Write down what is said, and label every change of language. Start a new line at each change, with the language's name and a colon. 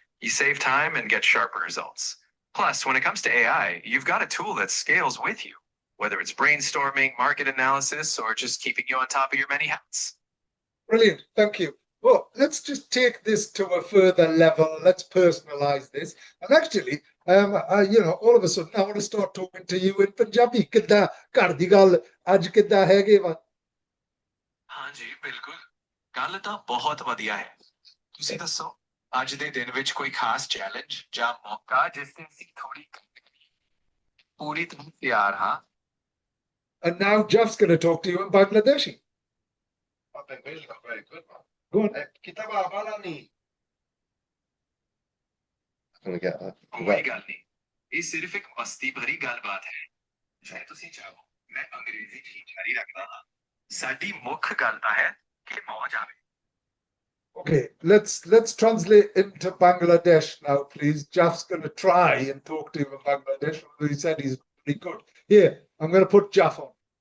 English: You save time and get sharper results. Plus, when it comes to AI, you've got a tool that scales with you, whether it's brainstorming, market analysis, or just keeping you on top of your many hats. Brilliant. Thank you. well, let's just take this to a further level. Let's personalize this. And actually, all of a sudden, I want to start talking to you in Punjabi.
Punjabi: Kidda ਘਰ ਦੀ ਗੱਲ ਅੱਜ ਕਿੱਦਾਂ ਹੈਗੇ ਵਾ? हाँ जी बिल्कुल गल ਤਾਂ ਬਹੁਤ ਵਧੀਆ ਹੈ ਤੁਸੀਂ ਦੱਸੋ ਅੱਜ ਦੇ ਦਿਨ ਵਿੱਚ ਕੋਈ ਖਾਸ ਚੈਲੰਜ ਜਾਂ ਮੌਕਾ ਜਿਸ ਤੇ ਅਸੀਂ ਥੋੜੀ ਪੂਰੀ ਤਰ੍ਹਾਂ ਤਿਆਰ ਹਾਂ
English: And now Jeff's going to talk to you in Bangladeshi. I think Bill's not very good, man. Go on. Kitaba balani. I'm gonna get that.
Punjabi: ਕੋਈ ਗੱਲ ਨਹੀਂ ਇਹ ਸਿਰਫ ਇੱਕ ਮਸਤੀ ਭਰੀ ਗੱਲਬਾਤ ਹੈ ਜੇ ਤੁਸੀਂ ਚਾਹੋ ਮੈਂ ਅੰਗਰੇਜ਼ੀ ਚ ਹੀ ਜਾਰੀ ਰੱਖਦਾ ਹਾਂ ਸਾਡੀ ਮੁੱਖ ਗੱਲ ਤਾਂ ਹੈ ਕਿ ਮੌਜ ਆਵੇ
English: Okay, let's translate into Bangladesh now, please. Jeff's going to try and talk to you in Bangladesh. He said he's pretty good. Here, I'm going to put Jeff on.